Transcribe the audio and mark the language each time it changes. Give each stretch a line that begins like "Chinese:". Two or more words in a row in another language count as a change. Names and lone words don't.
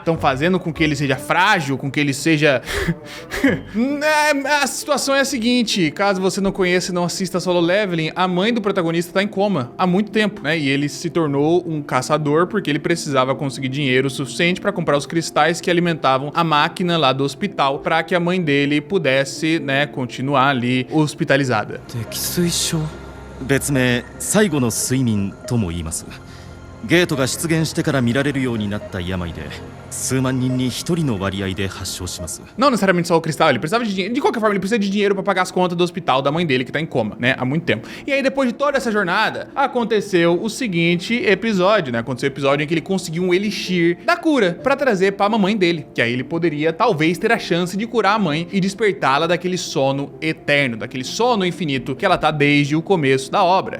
Portuguese: Estão fazendo com que ele seja frágil, com que ele seja... A situação é a seguinte, caso você não conheça e não assista Solo Leveling, a mãe do protagonista tá em coma há muito tempo, né? E ele se tornou um caçador porque ele precisava conseguir dinheiro suficiente para comprar os cristais que alimentavam a máquina lá do hospital para que a mãe dele pudesse, né, continuar ali hospitalizada.
Japanese: 別名最後の睡眠とも言います。ゲートが出現してから見られるようになった病で数万人に一人の割合で発症します。
Portuguese: Não necessariamente só o cristal, ele precisava de dinheiro. De qualquer forma, ele precisa de dinheiro pra pagar as contas do hospital da mãe dele, que tá em coma, né? Há muito tempo. E aí, depois de toda essa jornada, aconteceu o seguinte episódio, né? Aconteceu o episódio em que ele conseguiu um elixir da cura pra trazer pra mamãe dele. Que aí ele poderia, talvez, ter a chance de curar a mãe e despertá-la daquele sono eterno, daquele sono infinito que ela tá desde o começo da obra.